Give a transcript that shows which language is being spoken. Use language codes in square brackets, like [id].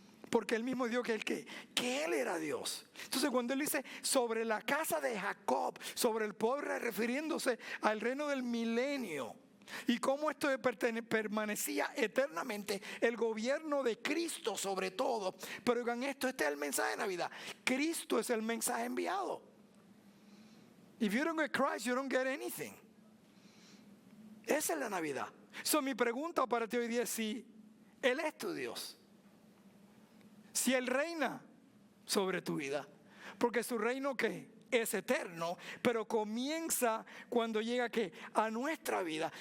[es] Porque Él mismo dijo que Él era Dios. Entonces cuando Él dice sobre la casa de Jacob, sobre el pueblo, refiriéndose al reino del milenio, y cómo esto permanecía eternamente, el gobierno de Cristo sobre todo. Pero oigan esto, este es el mensaje de Navidad. Cristo es el mensaje enviado. [en] If you don't get Christ, you don't get anything. [es] Esa es la Navidad. So, mi pregunta para ti hoy día es si Él es tu Dios, si Él reina sobre tu vida. Porque su reino ¿qué? Es eterno, pero comienza cuando llega ¿qué? A nuestra vida.